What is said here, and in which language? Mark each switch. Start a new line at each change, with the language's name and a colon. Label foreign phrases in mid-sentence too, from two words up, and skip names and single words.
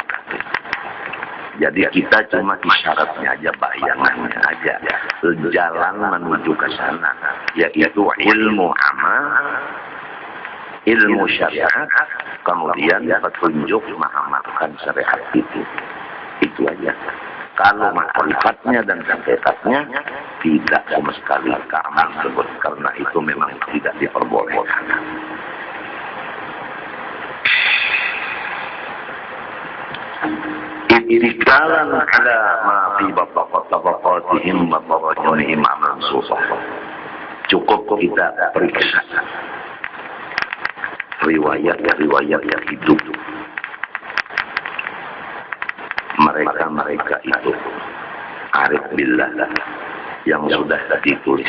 Indonesian: Jadi kita cuma isyaratnya aja, bayangannya aja, jalan menuju ke sana, yaitu ilmu amal, ilmu syariat, kemudian petunjuk mengamalkan syariat itu aja. Kalau makrifatnya dan hakikatnya tidak sama sekali kami sebut, karena itu memang tidak diperbolehkan.
Arabic: اتكالا على ما في طبقاتهم وتراجمهم منصوصة.
Indonesian: Cukup kita periksa riwayat yang hidup mereka itu
Arabic: عارف بالله
Indonesian: yang sudah ditulis.